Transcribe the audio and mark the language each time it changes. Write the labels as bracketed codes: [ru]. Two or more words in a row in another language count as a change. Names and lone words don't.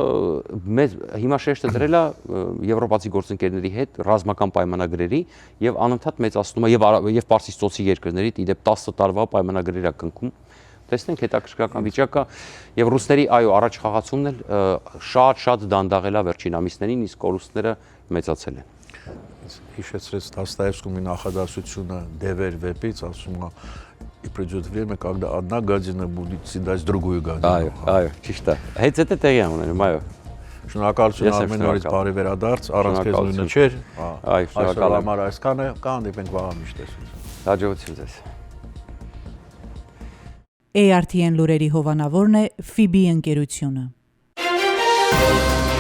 [hy] մեծ հիմա շեշտը դրել է եվրոպացի գործընկերների հետ ռազմական պայմանագրերի եւ անընդհատ մեծացնում է եւ Պարսից ծոցի երկրների իդեպ 10 տարվա պայմանագրեր է կնքում։ Տեսնենք հետաքրքրական վիճակը եւ ռուսների այո առաջ խաղացումն էլ շատ դանդաղել է վերջին ամիսներին, իսկ կորուստները մեծացել են։ Հիշեցրեց Դոստոևսկիի նախադասությունը Դևեր վեպից, ասում է [ru] и придет время, когда одна гадина будет съедать другую гадину։ [hy] Այո, ճիշտ է։ Հենց դա տեղի է ունենում, այո։ Շնորհակալություն Արմեն նորից բարի վերադարձ, առանց քեզ նույնը չէր։ Այո, շնորհակալ եմ։ Այսօր այսքանը, կհանդիպենք վաղը միշտ տեսություն։ Հաջողություն ձեզ։ ARTN լուրերի հովանավորն է FIBI ընկերությունը։